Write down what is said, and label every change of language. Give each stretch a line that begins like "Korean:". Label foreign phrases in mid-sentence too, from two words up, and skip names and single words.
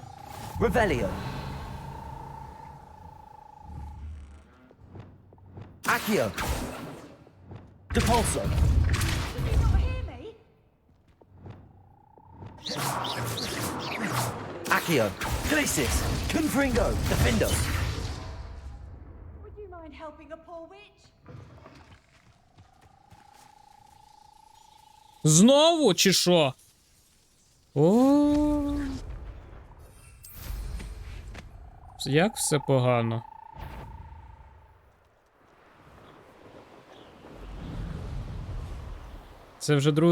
Latin: Revelio. Accio. Depulso. Accio. Glacis. Confringo. Defendo.
English: Would you mind helping a poor witch?
Ukrainian: Знову чи що? О. Як все погано. Це вже другий.